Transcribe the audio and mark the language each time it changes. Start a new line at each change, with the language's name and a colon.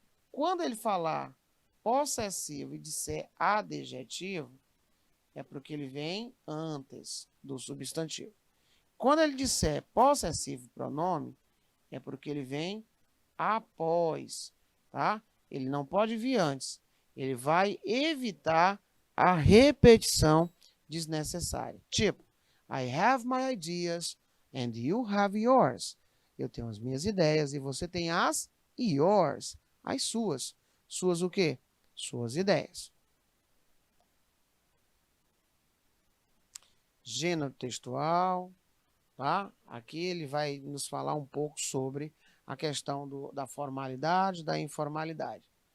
Portuguese: Quando ele falar possessivo e disser adjetivo, é porque ele vem antes do substantivo. Quando ele disser possessivo pronome, é porque ele vem após, tá? Ele não pode vir antes. Ele vai evitar a repetição desnecessária.
English: Tipo, I have my ideas and you have yours.
Portuguese: Eu tenho as minhas ideias e você tem as yours, as suas. Suas o quê? Suas ideias. Gênero textual, tá? Aqui ele vai nos falar um pouco sobre a questão da formalidade, da informalidade.